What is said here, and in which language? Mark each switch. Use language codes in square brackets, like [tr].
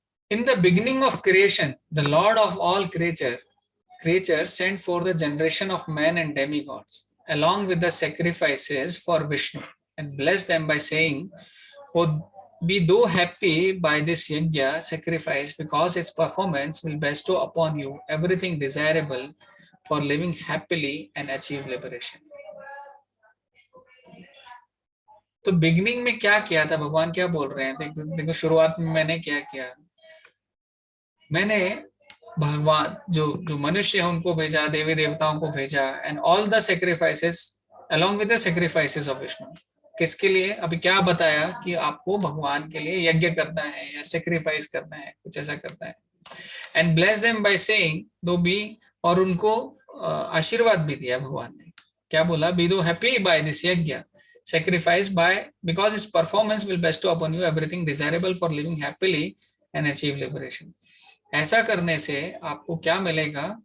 [en] In the beginning of creation, the Lord of all creatures sent for the generation of men and demigods, along with the sacrifices for Vishnu, and blessed them by saying, "Oh, be thou happy by this yajna sacrifice, because its performance will bestow upon you everything desirable for living happily and achieve liberation." [hi] तो beginning में क्या किया था भगवान, क्या बोल रहे हैं? देखो शुरुआत में मैंने क्या किया, मैंने भगवान जो मनुष्य है उनको भेजा, देवी देवताओं को भेजा, [en] And all the sacrifices along with the sacrifices of Vishnu. [hi] किसके लिए? अभी क्या बताया कि आपको भगवान के लिए यज्ञ करना है या सैक्रिफाइस करना है, कुछ ऐसा करना है। [en] and bless them by saying, thou be, [hi] और उनको आशीर्वाद भी दिया भगवान ने। क्या बोला? [en] Be thou happy by this yajna sacrifice by because its performance will bestow upon you everything desirable for living happily and achieve liberation. [hi] ऐसा करने से आपको क्या मिलेगा?